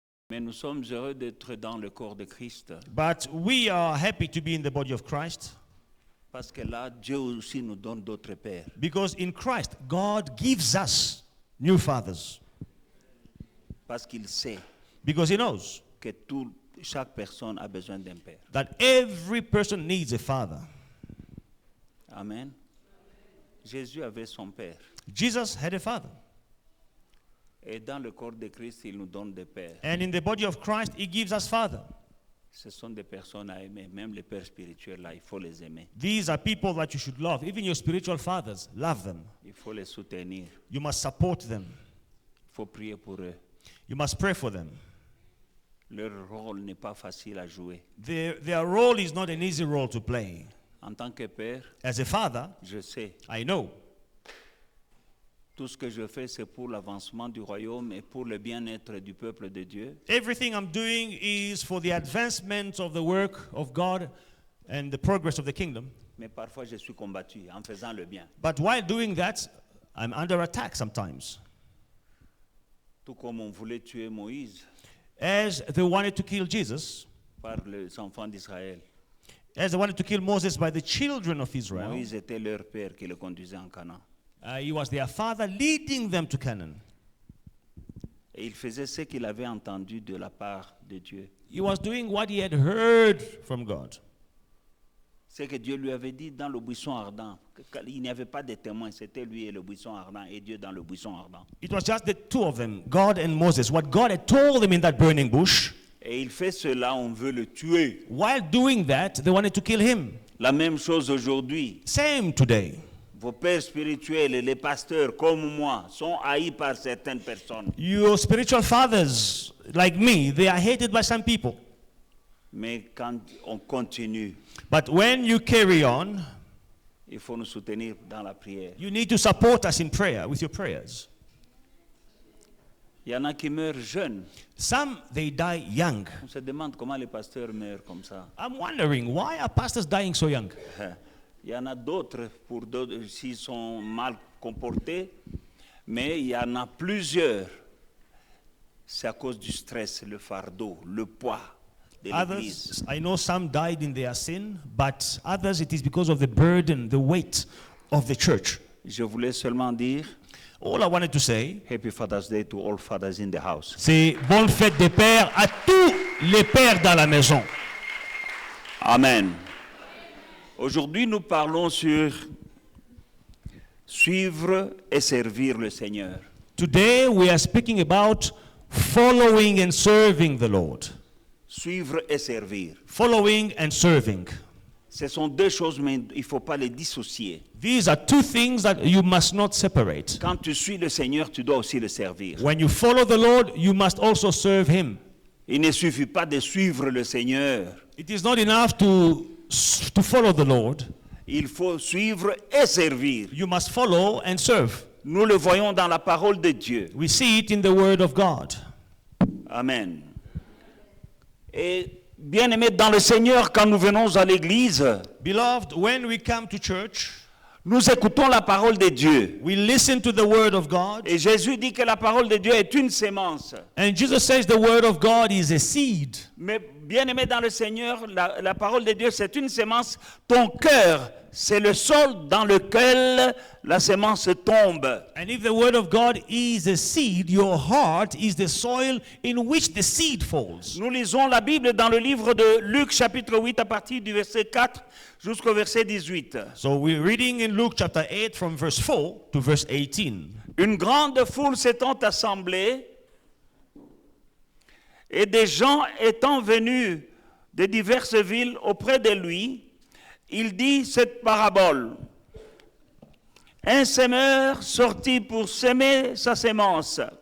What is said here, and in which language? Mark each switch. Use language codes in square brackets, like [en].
[fr] Mais nous sommes heureux d'être dans le corps de Christ. [en] But we are happy to be in the body of Christ. [fr] Parce que là, Dieu aussi nous donne d'autres pères. [en] Because in Christ, God gives us new fathers. [fr] Parce qu'il sait [en] Because He knows [fr] que chaque personne a besoin d'un père. [en] that every person needs a father. [fr] Amen. Jésus avait son père. [en] Jesus had a father. [fr] Et dans le corps de Christ, il nous donne des pères. [en] And in the body of Christ, He gives us father. [fr] Ce sont des personnes à aimer. Même les pères spirituels, là, il faut les aimer. [en] These are people that you should love. Even your spiritual fathers, love them. [fr] Il faut les soutenir. [en] You must support them. [fr] Il faut prier pour eux. [en] You must pray for them. [fr] Leur rôle n'est pas facile à jouer. [en] Their role is not an easy role to play. [fr] En tant que père, [en] As a father, [fr] je sais, [en] I know [fr] tout ce que je fais, c'est pour l'avancement du royaume et pour le bien-être du peuple de Dieu. [en] everything I'm doing is for the advancement of the work of God and the progress of the kingdom. [fr] Mais parfois, je suis combattu en faisant le bien. [en] But while doing that, I'm under attack sometimes. [fr] Tout comme on voulait tuer Moïse [en] As they wanted to kill Jesus, [fr] par les enfants d'Israël. [en] as they wanted to kill Moses by the children of Israel, [fr] Moïse était leur père qui le conduisait en Canaan. [en] he was their father leading them to Canaan. [fr] Et il faisait ce qu'il avait entendu de la part de Dieu. [en] He was doing what he had heard from God. [fr] Ce que Dieu lui avait dit dans le buisson ardent. Il n'y avait pas de témoins, c'était lui et le buisson ardent, et Dieu dans le buisson ardent. [en] It was just the two of them, God and Moses. What God had told them in that burning bush, [fr] Et il fait cela, on veut le tuer. [en] while doing that, they wanted to kill him. [fr] La même chose aujourd'hui. [en] Same today. [fr] Vos pères spirituels et les pasteurs comme moi sont haïs par certaines personnes. [en] Your spiritual fathers, like me, they are hated by some people. [fr] Mais quand on continue, [en] But when you carry on, [fr] il faut nous soutenir dans la prière. [en] you need to support us in prayer, with your prayers. [fr] Il y en a qui meurent jeunes. [en] Some, they die young. [fr] On se demande comment les pasteurs meurent comme ça. [en] I'm wondering, why are pastors dying so young? [fr] Il y en a d'autres, pour d'autres, s'ils sont mal comportés, mais il y en a plusieurs. C'est à cause du stress, le fardeau, le poids de l'Église. [en] Others, I know some died in their sin, but others, it is because of the burden, the weight of the church. [fr] Je voulais seulement dire, [en] All I wanted to say, Happy Father's Day to all fathers in the house. [fr] c'est bonne fête des pères à tous les pères dans la maison. Amen. Aujourd'hui, nous parlons sur suivre et servir le Seigneur. [en] Today we are speaking about following and serving the Lord. [fr] Suivre et servir. [en] Following and serving. [fr] Ce sont deux choses, mais il ne faut pas les dissocier. [en] These are two things that you must not separate. [fr] Quand tu suis le Seigneur, tu dois aussi le servir. [en] When you follow the Lord, you must also serve Him. [fr] Il ne suffit pas de suivre le Seigneur. [en] It is not enough to follow the Lord. [fr] Il faut suivre et servir. [en] You must follow and serve. [fr] Nous le voyons dans la parole de Dieu. [en] We see it in the Word of God. Amen. [fr] Et bien-aimés dans le Seigneur, quand nous venons à l'église, [en] Beloved, when we come to church, [fr] nous écoutons la parole de Dieu. [en] we listen to the Word of God. [fr] Et Jésus dit que la parole de Dieu est une sémence. [en] And Jesus says the Word of God is a seed. [fr] Mais bien-aimé dans le Seigneur, la parole de Dieu, c'est une sémence. Ton cœur, c'est le sol dans lequel la sémence tombe. [en] And if the Word of God is a seed, your heart is the soil in which the seed falls. [fr] Nous lisons la Bible dans le livre de Luc, chapitre 8, à partir du verset 4 jusqu'au verset 18. [en] So we're reading in Luke chapter 8 from verse 4 to verse 18. [fr] Une grande foule s'étant assemblée et des gens étant venus de diverses villes auprès de lui, il dit cette parabole. Un semeur sortit pour semer sa sémence.